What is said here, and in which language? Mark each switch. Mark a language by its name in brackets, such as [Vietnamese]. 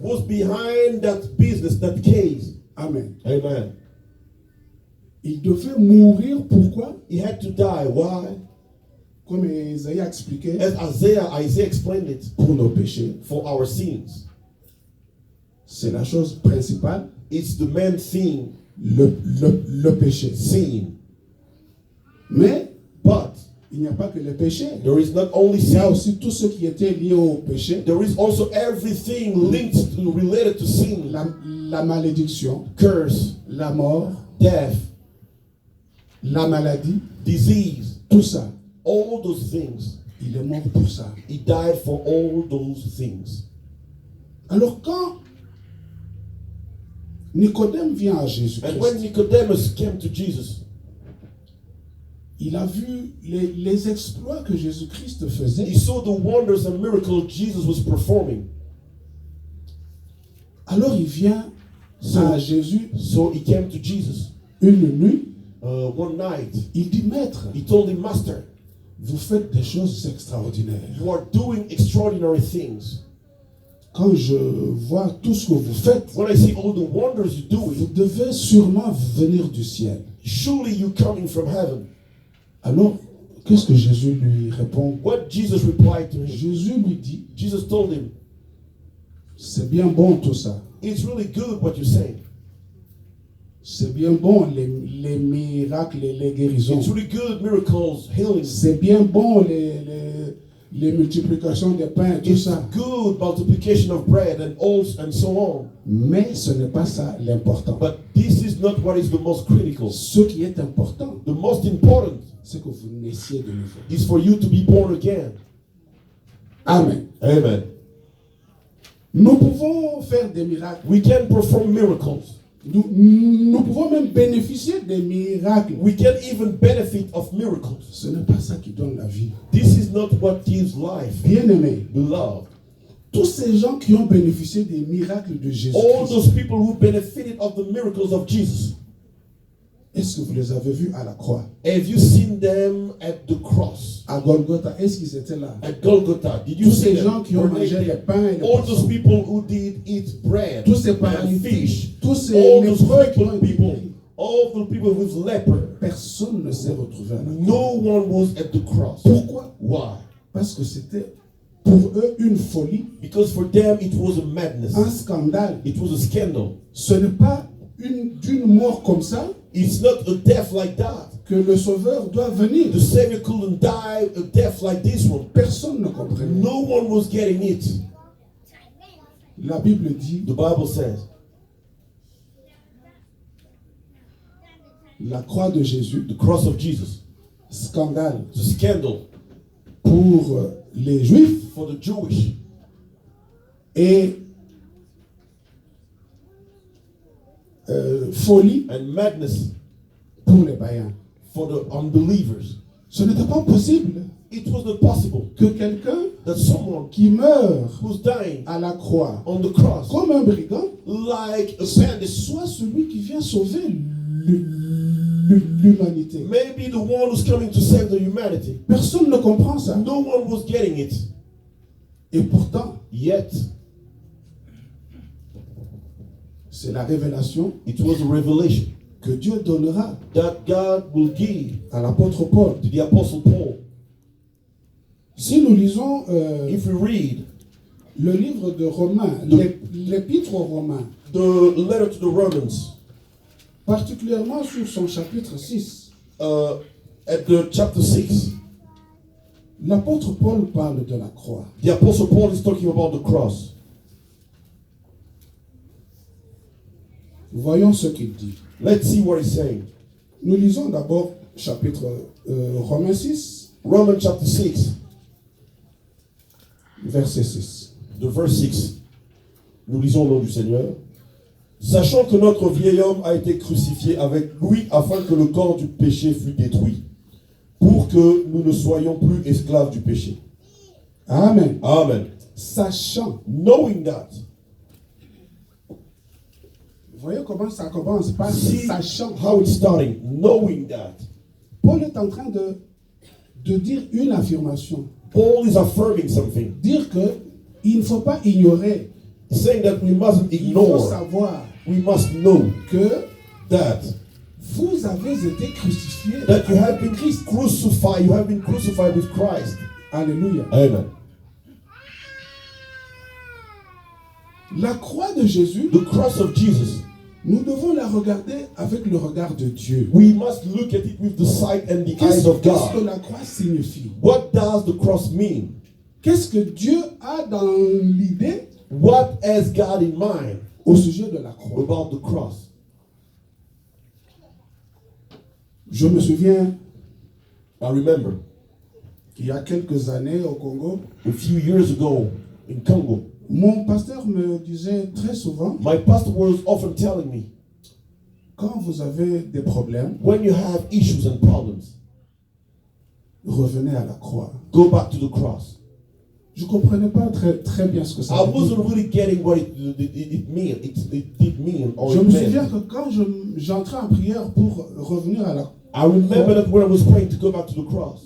[English] was behind that business, that case. Amen. [French] Amen. Il devait mourir, pourquoi? [English] He had to die. Why? [French] Comme Ésaïe a expliqué, [English] As Isaiah explained it, [French] pour nos péchés. [English] for our sins. [French] C'est la chose principale, [English] It's the main thing, [French] le péché. [English] sin. [French] Mais [English] But [French] il n'y a pas que le péché. [English] there is not only [French] Il y a [English] sin, [French] aussi tout ce qui était lié au péché. [English] there is also everything linked to, related to sin. [French] La malédiction, [English] Curse, [French] la mort, [English] death, [French] la maladie, [English] disease, [French] tout ça. [English] all those things. [French] Il est mort pour ça. [English] He died for all those things. [French] Alors quand Nicodème vient à [English] And when [French] Jésus-Christ, [English] Nicodemus came to Jesus, [French] il a vu les exploits que Jésus-Christ faisait. [English] he saw the wonders and miracles Jesus was performing. [French] Alors il vient à Jésus [English] So he came to Jesus [French] une nuit. [English] one night. [French] Il dit, Maître, [English] He told him, Master, [French] vous faites des choses extraordinaires. [English] you are doing extraordinary things. [French] Quand je vois tout ce que vous faites, [English] When I see all the wonders you're [French] vous [English] doing, [French] devez sûrement venir du ciel. [English] surely you're coming from heaven. [French] Alors, qu'est-ce que Jésus lui répond? [English] What Jesus replied to him? [French] Jésus lui dit, [English] Jesus told him, [French] c'est bien bon tout ça. [English] it's really good what you're saying. [French] C'est bien bon les miracles et les guérisons. [English] It's really good miracles, healings. [French] C'est bien bon les multiplications des pains, tout [English] It's [French] ça. [English] good multiplication of bread and oats and so on. [French] Mais ce n'est pas ça l'important. [English] But this is not what is the most critical. [French] Ce qui est important, [English] The most important [French] c'est que vous naissiez de nouveau. [English] is for you to be born again. [French] Amen. [English] Amen. [French] Nous pouvons faire des miracles. [English] We can perform miracles. [French] Nous pouvons même bénéficier des miracles. [English] We can even benefit of miracles. [French] Ce n'est pas ça qui donne la vie. [English] This is not what gives life. [French] Bien-aimés, [English] Beloved, [French] tous ces gens qui ont bénéficié des miracles de Jésus, [English] all those people who benefited of the miracles of Jesus, [French] est-ce que vous les avez vus à la croix? [English] have you seen them at the cross? [French] À Golgotha, est-ce qu'ils étaient là? [English] At Golgotha, did you [French] Tous [English] see [French] ces gens [English] them? [French] qui ont [English] Were they [French] mangé les [English] there? [French] pains et les [English] All those [French] poissons, [English] people who did eat bread [French] tous ces [English] and [French] paralytiques, [English] fish, [French] tous ces [English] all those [French] lépreux qui ont [English] crippled [French] été [English] people, [French] guéris, [English] all the people with leper, [French] personne ne s'est retrouvé à la croix. [English] no one was at the cross. [French] Pourquoi? [English] Why? [French] Parce que c'était pour eux une folie, [English] Because for them it was a [French] un [English] madness. [French] scandale. [English] It was a scandal. [French] Ce n'est pas d'une mort comme ça [English] It's not a death like that. [French] que le Sauveur doit venir. [English] The Savior couldn't die a death like this one. [French] Personne ne comprenait. [English] No one was getting it. [French] La Bible dit, [English] The Bible says [French] la croix de Jésus, [English] the cross of Jesus, [French] scandale [English] the scandal [French] pour les Juifs [English] for the Jewish [French] et folie [English] and madness [French] pour les païens. [English] for the unbelievers. [French] Ce n'était pas possible [English] It was not possible [French] que quelqu'un [English] that someone [French] qui meurt [English] who's dying [French] à la croix [English] on the cross [French] comme un brigand [English] like a bandit, [French] soit celui qui vient sauver l'humanité. [English] maybe the one who's coming to save the humanity. [French] Personne ne comprend ça. [English] No one was getting it. [French] Et pourtant, [English] Yet, [French] c'est la révélation [English] it was a revelation [French] que Dieu donnera [English] that God will give [French] à l'apôtre Paul. [English] to the Apostle Paul. [French] Si nous lisons [English] If we read [French] le livre de Romains, l'épître aux Romains, [English] the letter to the Romans, [French] particulièrement sur son chapitre 6, [English] at the chapter 6, [French] l'apôtre Paul parle de la croix. [English] the Apostle Paul is talking about the cross. [French] Voyons ce qu'il dit. [English] Let's see what he's saying. [French] Nous lisons d'abord chapitre Romains 6, [English] Romans chapter 6, [French] verset 6. [English] the verse 6. [French] Nous lisons au nom du Seigneur. Sachant que notre vieil homme a été crucifié avec lui afin que le corps du péché fût détruit, pour que nous ne soyons plus esclaves du péché. Amen. [English] Amen. [French] Sachant. [English] Knowing that. [French] Vous voyez comment ça commence par [English] See [French] sachant. [English] how it's starting. Knowing that. [French] Paul est en train de dire une affirmation. [English] Paul is affirming something. [French] Dire que il ne faut pas ignorer. [English] He's saying that we mustn't [French] Il faut [English] ignore. [French] savoir [English] We must know [French] que [English] that [French] vous avez été crucifiés. [English] that you have been crucified. You have been crucified with Christ. [French] Alléluia. [English] Amen. [French] La croix de Jésus, [English] The cross of Jesus. [French] nous devons la regarder avec le regard de Dieu. [English] We must look at it with the sight and the eyes of [French] Qu'est-ce que [English] God. [French] la croix signifie? [English] What does the cross mean? [French] Qu'est-ce que Dieu a dans l'idée [English] What has God in mind [French] au sujet de la croix? [English] about the cross? [French] Je me souviens, [English] I remember [French] il y a quelques années au Congo, [English] a few years ago in Congo, [French] mon pasteur me disait très souvent, [English] my pastor was often telling me, [French] quand vous avez des problèmes, [English] when you have issues and problems, [French] revenez à la croix. [English] go back to the cross. [French] Je ne comprenais pas très bien ce que ça [English] I [French] veut dire. [English] wasn't really getting what it did mean or [French] Je [English] it [French] me souviens [English] meant. [French] que quand j'entrais en prière pour revenir à la croix, [English] I remember that when I was praying to go back to the cross,